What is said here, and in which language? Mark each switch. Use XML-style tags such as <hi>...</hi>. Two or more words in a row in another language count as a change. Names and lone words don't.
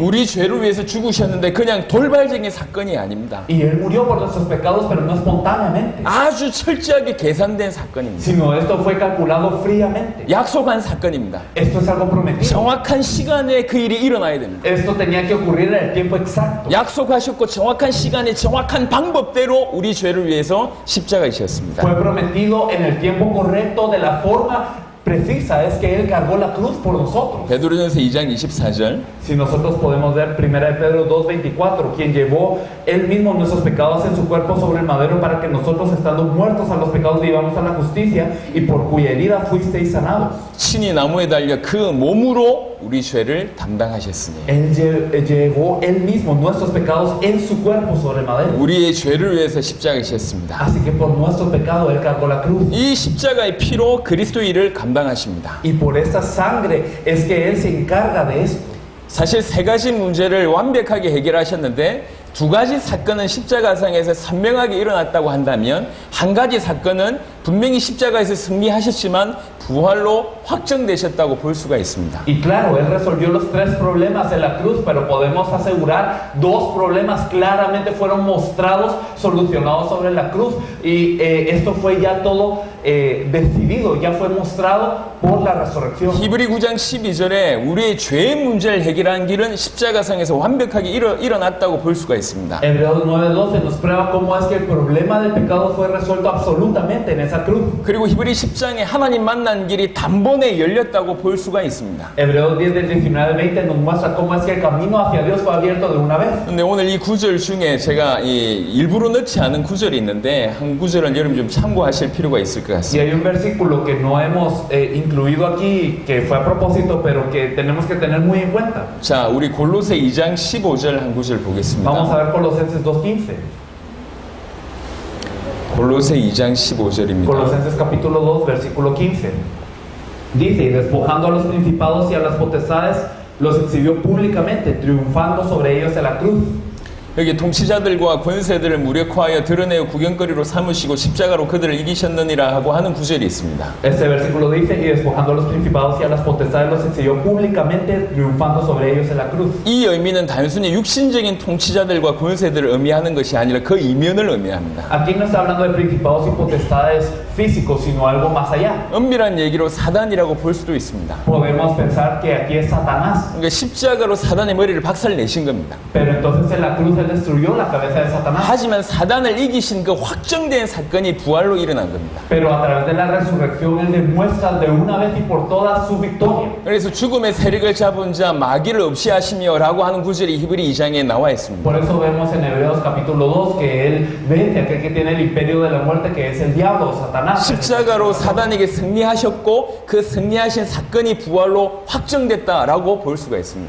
<ko>우리 죄를 위해서 죽으셨는데 그냥 돌발적인 사건이 아닙니다.</ko> <es>Y Él murió por nuestros pecados, pero no espontáneamente,</es> <ko>아주 철저하게 계산된 사건입니다.</ko> <es>sino esto fue calculado fríamente.</es> <ko>약속한 사건입니다.</ko> <es>Esto es algo prometido.</es> <ko>정확한 시간에 그 일이 일어나야 됩니다.</ko> <es>Esto tenía que ocurrir en el tiempo exacto.</es> <ko>약속하셨고 정확한 시간에 정확한 방법대로 우리 죄를 위해서 십자가이셨습니다.</ko> <es>Fue prometido en el tiempo correcto, de la forma precisa, es que Él cargó la cruz por nosotros.</es> <ko>베드로전서 2장 24절</ko> <es>Si nosotros podemos ver 1 de Pedro 2:24, quien llevó Él mismo nuestros pecados en su cuerpo sobre el madero para que nosotros, estando muertos a los pecados, vivamos a la justicia, y por cuya herida fuisteis sanados.</es> <ko>친히 나무에 달려 그 몸으로 우리 죄를 담당하셨으니</ko> <es>Él llevó Él mismo nuestros pecados en su cuerpo sobre el madero.</es> <ko>우리의 죄를 위해서 십자가이셨습니다.</ko> <es>Así que por nuestro pecado Él cargó la cruz.</es> <ko>이 십자가의 피로 그리스도의 일을 감당하십니다.</ko> <es>Y por esta sangre es que Él se encarga de esto.</es> <ko>사실 세 가지 문제를 완벽하게 해결하셨는데 두 가지 사건은 십자가상에서 선명하게 일어났다고 한다면 한 가지 사건은 분명히 십자가에서 승리하셨지만 부활로 확정되셨다고 볼 수가 있습니다.</ko> <es>Y claro, Él resolvió los tres problemas en la cruz, pero podemos asegurar dos problemas claramente fueron mostrados, solucionados sobre la cruz. Y esto fue ya todo decidido, ya fue mostrado por la resurrección.</es> <ko>히브리 9장 12절에 우리의 죄의 문제를 해결한 길은 십자가상에서 완벽하게 일어났다고 볼 수가 있습니다.</ko> <es>Hebreos 9:12 nos prueba cómo es que el problema del pecado fue resuelto absolutamente en esa cruz.</es> <ko>그리고 히브리 10장에 하나님 만난 길이 단번에 열렸다고 볼 수가 있습니다.</ko> <es>Hebreos 10 del 19 al 20 nos muestra cómo es que el camino hacia Dios fue abierto de una vez.</es> <ko>근데 오늘 이 구절 중에 제가 일부러 넣지 않은 구절이 있는데 한 구절은 여러분 좀 참고하실 필요가 있을 것</ko> <es>Y</es> <ko>같습니다.</ko> <es>hay un versículo que no hemos incluido aquí, que fue a propósito, pero que tenemos que tener muy en cuenta.</es> <ko>자, 우리 골로새 2장 15절 한 구절 보겠습니다.</ko> <es>Vamos a ver Colosenses 2:15.</es> <ko>골로새 2장 15절입니다.</ko> <es>Colosenses capítulo 2, versículo 15. Dice, y despojando a los principados y a las potestades, los exhibió públicamente, triunfando sobre ellos en la cruz.</es> <ko>여기 통치자들과 권세들을 무력화하여 드러내어 구경거리로 삼으시고 십자가로 그들을 이기셨느니라 하고 하는 구절이 있습니다.</ko> <es>Este versículo dice, y despojando a los principados y a las potestades, los exhibió públicamente, triunfando sobre ellos en la cruz.</es> <ko>이 의미는 단순히 육신적인 통치자들과 권세들을 의미하는 것이 아니라 그 이면을 의미합니다.</ko> <es>Aquí no está hablando de principados y potestades físicos, sino algo más allá.</es> <ko>엄밀한 얘기로 사단이라고 볼 수도 있습니다.</ko> <es>Podemos pensar que aquí es Satanás,</es> <ko>그러니까 십자가로 사단의 머리를 박살내신 겁니다.</ko> <es>pero entonces en la cruz Él destruyó la cabeza de Satanás.</es> <ko>하지만 사단을 이기신 그 확정된 사건이 부활로 일어난 겁니다.</ko> <es>Pero a través de la resurrección Él demuestra de una vez y por todas su victoria.</es> <ko>그래서 죽음의 세력을 잡은 자 마귀를 없이 하시며라고 하는 구절이 히브리 2장에 나와 있습니다.</ko> <es>Por eso vemos en Hebreos capítulo 2 que Él vence a aquel que tiene el imperio de la muerte, que es el diablo, Satanás.</es> <ko>십자가로 사단에게 승리하셨고 그 승리하신 사건이 부활로 확정됐다라고 볼 수가 있습니다.</ko>